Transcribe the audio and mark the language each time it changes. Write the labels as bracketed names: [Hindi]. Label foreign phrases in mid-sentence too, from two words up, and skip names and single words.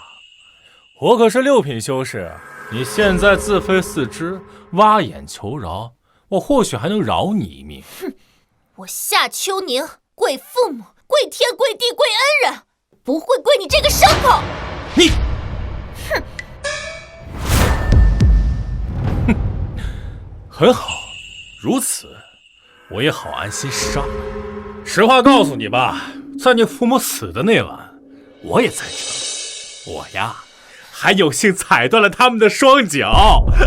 [Chinese] 我可是6品修士，你現在自廢四肢，挖眼求饒，我或許還能饒你一命。哼，我夏秋寧跪父母，跪天跪地跪恩人，不會跪你這個牲口。你，哼，很好，如此， 我也好安心杀。实话告诉你吧，在你父母死的那晚，我也在这。我呀，还有幸踩断了他们的双脚。